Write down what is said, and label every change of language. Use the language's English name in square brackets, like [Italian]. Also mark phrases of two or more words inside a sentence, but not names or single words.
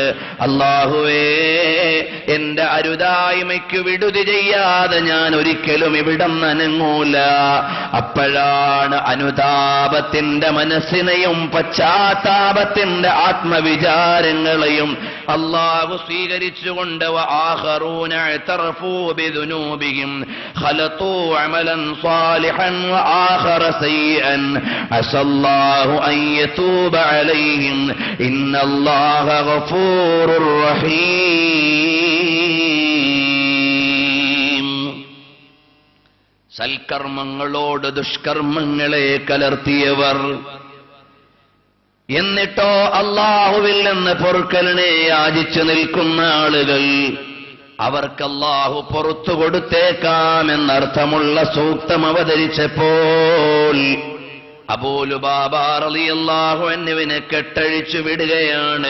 [Malayalam] അല്ലാഹുവേ, എന്റെ അരുതായ്മയ്ക്ക് വിടുതി ചെയ്യാതെ ഞാൻ ഒരിക്കലും ഇവിടം നനങ്ങൂല. അപ്പോഴാണ് അനുതാപത്തിന്റെ മനസ്സിനെയും പശ്ചാത്താപത്തിന്റെ ആത്മവിചാരങ്ങളെയും അല്ലാഹു സ്വീകരിച്ചുകൊണ്ട് [Arabic] وآخرون اعترفوا بذنوبهم خلطوا عملا صالحا وآخر سيئا عسى الله أن يتوب عليهم إن الله غفور رحيم. [Malayalam] സൽക്കർമ്മങ്ങളോട് ദുഷ്കർമ്മങ്ങളെ കലർത്തിയവർ, എന്നിട്ടോ അല്ലാഹുവിൽ നിന്ന് പൊറുക്കലിനെ യാചിച്ചു നിൽക്കുന്ന ആളുകൾ, അവർക്ക് അല്ലാഹു പുറത്തു കൊടുത്തേക്കാമെന്നർത്ഥമുള്ള സൂക്തം അവതരിച്ചപ്പോൾ അബൂ ലുബാബ [Arabic] رضي الله عنه [Malayalam] കെട്ടഴിച്ചു വിടുകയാണ്.